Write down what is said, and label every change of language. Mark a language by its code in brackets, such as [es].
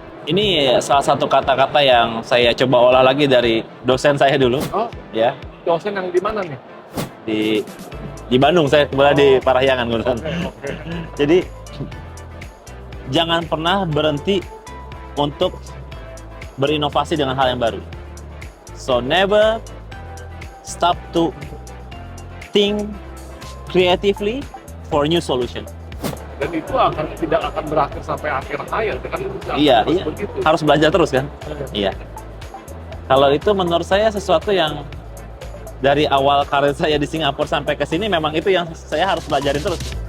[id] Ini salah satu kata-kata yang saya coba olah lagi dari dosen saya dulu, Oh, ya dosen yang di mana nih? di di Bandung. Saya kebetulan di Parahyangan kebetulan. Oke. Jadi jangan pernah berhenti untuk berinovasi dengan hal yang baru. [en] So never stop to think creatively for new solution. [id] Dan itu tidak akan berakhir sampai akhir hayat kan? Iya, Harus iya. begitu. Harus belajar terus kan? Iya. Kalau itu menurut saya sesuatu yang dari awal karir saya di Singapura sampai ke sini memang itu yang saya harus belajarin terus.